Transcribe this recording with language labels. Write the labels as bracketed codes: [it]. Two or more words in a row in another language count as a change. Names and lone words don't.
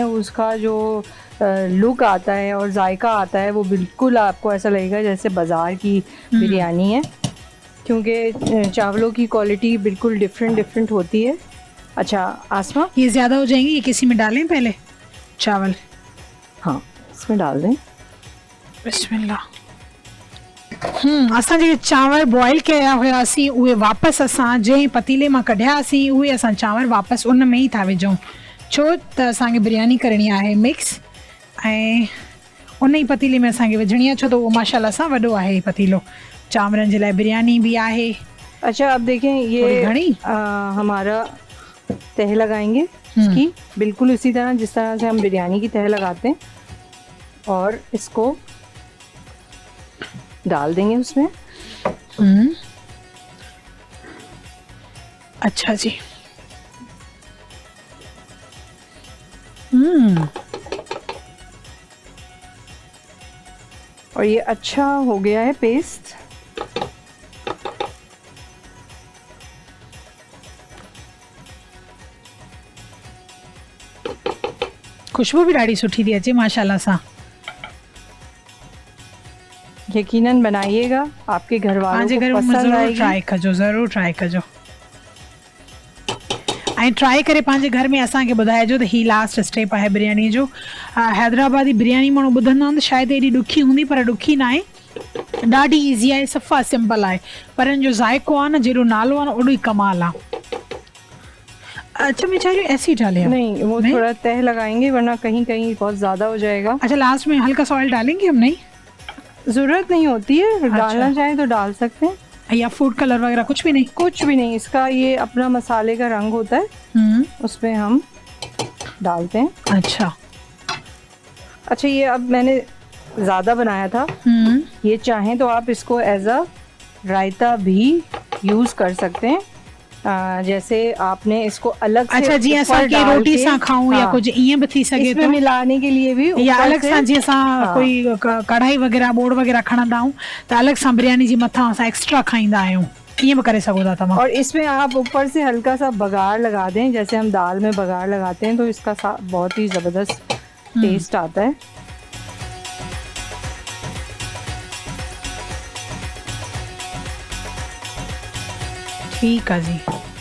[hi] उसका जो लुक आता है और जायका आता है वो बिल्कुल आपको ऐसा लगेगा जैसे बाज़ार की बिरयानी है, क्योंकि चावलों की क्वालिटी बिल्कुल डिफरेंट होती है। अच्छा आसमा, ये ज़्यादा हो जाएंगे, ये किसी में डालें पहले चावल? हाँ, इसमें डाल दें। बिस्मिल्लाह। [sd] असां जेके चांवर बॉइल कया हुआसीं उहे वापसि असां जंहिं पतीले मां कढियासीं उहे असां चांवर वापसि उन में ई था विझूं, छो त असांखे बिरयानी करणी आहे मिक्स, ऐं उन ई पतीले में असांखे विझणी आहे, छो त उहो माशाल्लाह सां वॾो आहे ही पतीलो, चांवरनि जे लाइ बिरयानी भी आहे। [hi] अच्छा, अब देखें ये [sd] घणी [hi] हमारा तह लगाएंगे इसकी बिल्कुल इसी तरह जिस तरह से हम बिरयानी की तह लगाते हैं, और इसको डाल देंगे उसमें। अच्छा जी। और ये अच्छा हो गया है पेस्ट। [sd] खुशबू भी ॾाढी सुठी थी अचे माशाल्लाह सां। [hi] यकीनन बनाइएगा, आपके घर वालों [sd] पंहिंजे [hi] को घर में पसंद ज़रूर आएगी। [sd] ट्राई कजो, ज़रूर ट्राई कजो ऐं ट्राई करे पंहिंजे घर में असांखे ॿुधाइजो त ही [en] last step [sd] आहे बिरयानी जो। हैदराबादी बिरयानी माण्हू ॿुधंदा आहिनि त शायदि एॾी ॾुखी हूंदी, पर ॾुखी न आहे, ॾाढी ईज़ी आहे, सफ़ा सिंपल आहे, पर हिन जो ज़ाइक़ो आहे न, जहिड़ो नालो आहे न ओॾो ई कमाल आहे। [hi] अच्छा मैं चाह रही हूँ ऐसे ही डालें आप? नहीं, वो थोड़ा तह लगाएंगे वरना कहीं कहीं बहुत ज़्यादा हो जाएगा। अच्छा लास्ट में हल्का सा ऑयल डालेंगे हम? नहीं, ज़रूरत नहीं होती है, डालना चाहे तो डाल सकते हैं, या [en] food color [hi] वगैरह कुछ भी नहीं? कुछ भी नहीं, इसका ये अपना मसाले का रंग होता है, उसमें हम डालते हैं। अच्छा ये अब मैंने ज़्यादा बनाया था, ये चाहें तो आप इसको [en] as a [hi] रायता भी यूज़ कर सकते हैं। जैसे आपने इसको अलग से [sd] अच्छा जी असां के रोटी सां खाऊं या कुछ ईअं भी थी सके [hi] इसमें तो, मिलाने के लिए भी या ऊपर अलग से- [sd] सां जीअं असां कोई कढ़ाई वगैरह बोड़ वगैरह खणंदा आहियूं त अलग सां बिरयानी जी मथां असां एक्स्ट्रा खाईंदा आहियूं, ईअं भी करे सघो था तव्हां। [hi] और इसमें आप ऊपर से हल्का सा बघार लगा दें, जैसे हम दाल में बघार लगाते हैं, तो इसका बहुत ही ज़बरदस्त टेस्ट आता है। ठीक है जी।